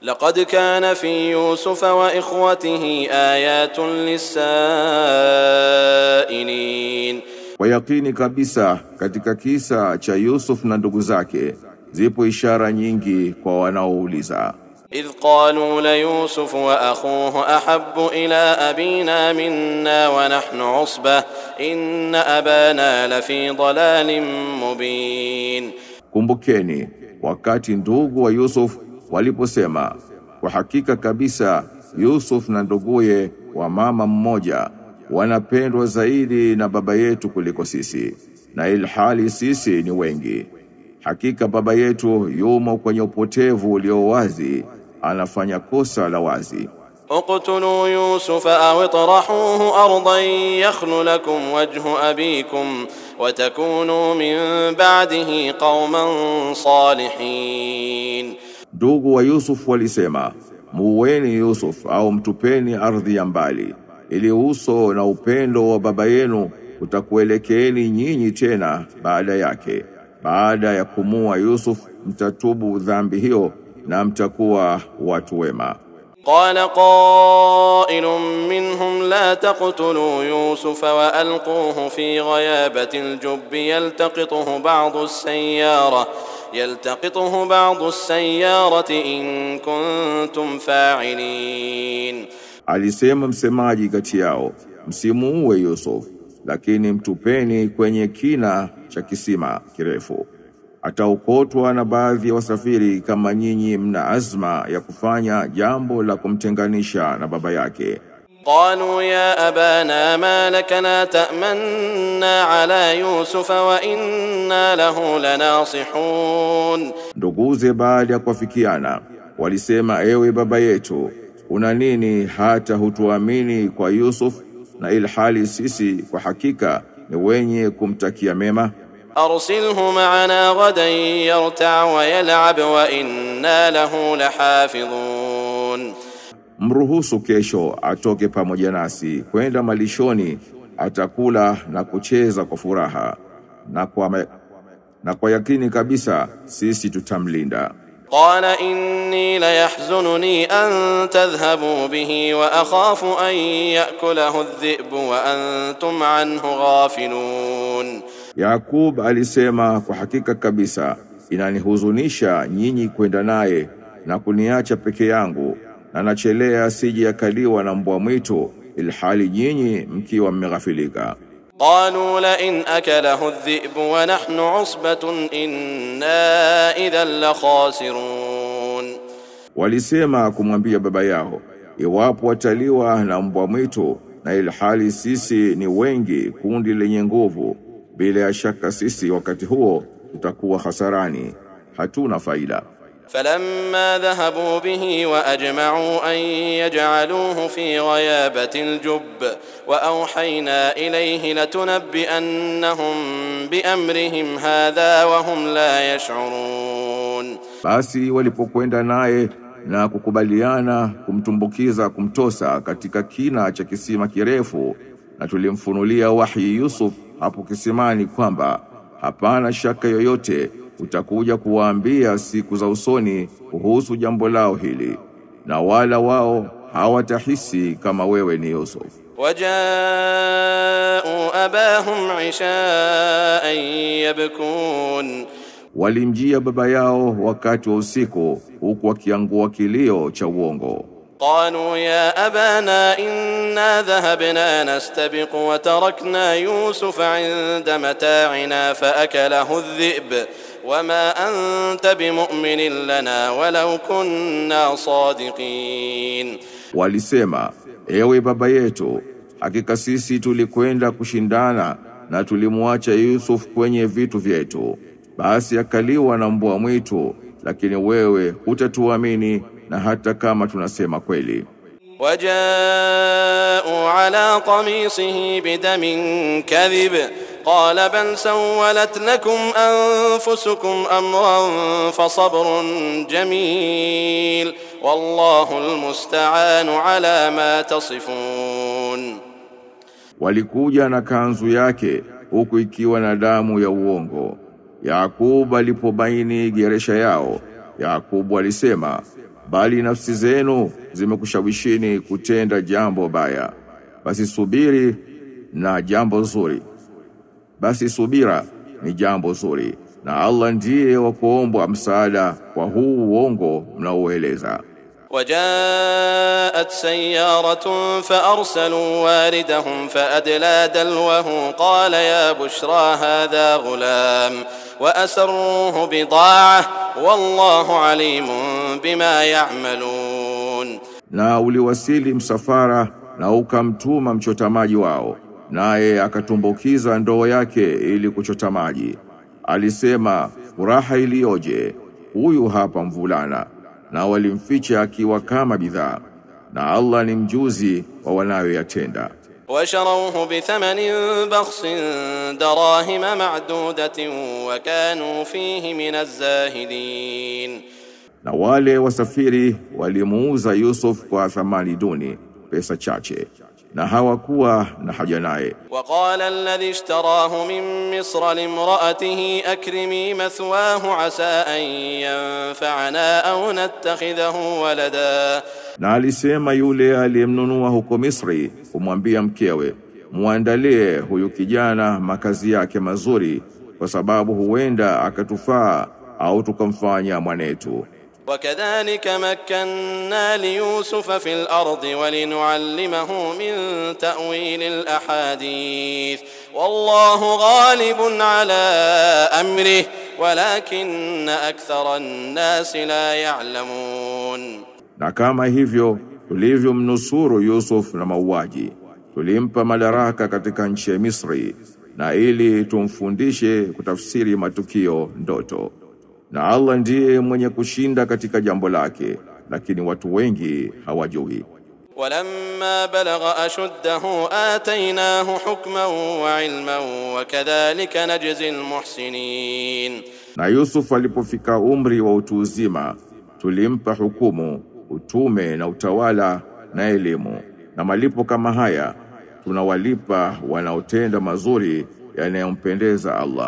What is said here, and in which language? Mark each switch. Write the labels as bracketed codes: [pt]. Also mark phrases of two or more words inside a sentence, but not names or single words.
[ar] لقد كان في يوسف وإخوته آيات للسائلين. [sw] Kwa yakini kabisa katika kisa cha Yusuf na ndugu zake zipo ishara nyingi kwa wanaouliza. [ar] إذ قالوا ليوسف وأخوه أحب إلى أبينا منا ونحن عصبة إن أبانا لفي ضلال مبين. [sw] Kumbukeni wakati ndugu wa Yusuf waliposema, kwa hakika kabisa Yusuf na nduguye wa mama mmoja wanapendwa zaidi na baba yetu kuliko sisi, na ilhali sisi ni wengi. Hakika baba yetu yumo kwenye upotevu ulio wazi, anafanya kosa la wazi. [ar] اقتلوا يوسف أو اطرحوه أرضا يخل لكم وجه أبيكم وتكونوا من بعده قوما صالحين. [sw] Ndugu wa Yusuf walisema, muweni Yusuf au mtupeni ardhi ya mbali, ili uso na upendo wa baba yenu utakuelekeeni nyinyi tena baada yake. Baada ya kumua Yusuf mtatubu dhambi hiyo na mtakuwa watu wema. [ar] قال قائل منهم لا تقتلوا يوسف وألقوه في غيابة الجب يلتقطه بعض السيارة إن كنتم فاعلين. [sw] Alisema msemaji kati yao, msimuue Yusuf, lakini mtupeni kwenye kina cha kisima kirefu. Ataokotwa na baadhi ya wasafiri kama nyinyi mna azma ya kufanya jambo la kumtenganisha na baba yake. [ar] قالوا يا أبانا ما لك لا تأمنا على يوسف وإنا له لناصحون. [sw] Nduguze baada ya kufikiana walisema, ewe baba yetu, una nini hata hutuamini kwa Yusuf, na ilhali sisi kwa hakika ni wenye kumtakia mema. [ar] أرسله معنا غدا يرتع ويلعب وإنا له لحافظون. [sw] Mruhusu kesho atoke pamoja nasi kwenda malishoni, atakula na kucheza kwa furaha, na kwa yakini kabisa sisi tutamlinda. [ar] قال إني ليحزنني أن تذهبوا به وأخاف أن يأكله الذئب وأنتم عنه غافلون. [sw] Yakub alisema, kwa hakika kabisa inanihuzunisha nyinyi kwenda naye na kuniacha peke yangu, na nachelea sije akaliwa na mbwa mwitu ilhali nyinyi mkiwa mmeghafilika. [ar] قالوا لئن أكله الذئب ونحن عصبة إنا إذا لخاسرون. [sw] Walisema kumwambia baba yao, iwapo wataliwa na mbwa mwitu na ilhali sisi ni wengi, kundi lenye nguvu, bila shaka sisi wakati huo tutakuwa hasarani, hatuna faida. [ar] فلما ذهبوا به وأجمعوا أن يجعلوه في غيابة الجب وأوحينا إليه لتنبئنهم بأمرهم هذا وهم لا يشعرون. [sw] Basi walipokwenda naye na kukubaliana kumtosa katika kina cha kisima kirefu, na tulimfunulia wahi Yusuf hapo kisimani kwamba hapana shaka yoyote utakuja kuwaambia siku za usoni kuhusu jambo lao hili, na wala wao hawatahisi kama wewe ni Yusuf. [ar] وجاءوا أباهم عشاء يبكون. [sw] Walimjia baba yao wakati wa usiku huku wakiangua kilio cha uongo. [ar] قالوا يا أبانا إنا ذهبنا نستبق وتركنا يوسف عند متاعنا فأكله الذئب وما أنت بمؤمن لنا ولو كنا صادقين. [sw] Walisema, ewe baba yetu, hakika sisi tulikwenda kushindana na tulimuacha Yusuf kwenye vitu vyetu, basi akaliwa na mbwa mwitu, lakini wewe hutatuamini na hata kama tunasema kweli. [ar] وجاءوا على قميصه بدم كذب قال بل سولت لكم أنفسكم أمرا فصبر جميل والله المستعان على ما تصفون. [sw] Walikuja na kanzu yake huku ikiwa na damu ya uongo. Yakub alipobaini geresha yao, Yakub alisema, bali nafsi zenu zimekushawishini kutenda jambo baya. Basi subiri na jambo zuri. Basi subira ni jambo zuri, na Allah ndiye wa kuombwa msaada kwa huu uongo mnaoeleza. [ar] وجاءت سيارة فأرسلوا واردهم فأدلى دلوه قال يا بشرى هذا غلام وأسروه بضاعة والله عليم بما يعملون. [sw] Na uliwasili msafara na ukamtuma mchota maji wao, naye akatumbukiza ndoo yake ili kuchota maji. Alisema, furaha iliyoje, huyu hapa mvulana, na walimficha akiwa kama bidhaa, na Allah ni mjuzi wa wanayoyatenda. [ar] وشروه بثمن بخس دراهم معدودة وكانوا فيه من الزاهدين. [sw] Na wale wasafiri walimuuza Yusuf kwa thamani duni, pesa chache, na hawakuwa na haja naye. [ar] وقال الذي اشتراه من مصر لامرأته أكرمي مثواه عسى أن ينفعنا أو نتخذه ولدا. [sw] Na alisema yule aliyemnunua huko Misri kumwambia mkewe, muandalie huyu kijana makazi yake mazuri, kwa sababu huenda akatufaa au tukamfanya mwanetu. [ar] وكذلك مكنا ليوسف في الأرض ولنعلمه من تأويل الأحاديث والله غالب على أمره ولكن أكثر الناس لا يعلمون. [sw] Na kama hivyo tulivyomnusuru Yusuf na mauaji, tulimpa madaraka katika nchi ya Misri, na ili tumfundishe kutafsiri matukio ndoto. Na Allah ndiye mwenye kushinda katika jambo lake, lakini watu wengi hawajui. [ar] ولما بلغ أشده آتيناه حكما وعلما وكذلك نجزي المحسنين. [sw] Na Yusuf alipofika umri wa utu uzima, tulimpa hukumu, utume na utawala na elimu, na malipo kama haya tunawalipa wanaotenda mazuri yanayompendeza Allah.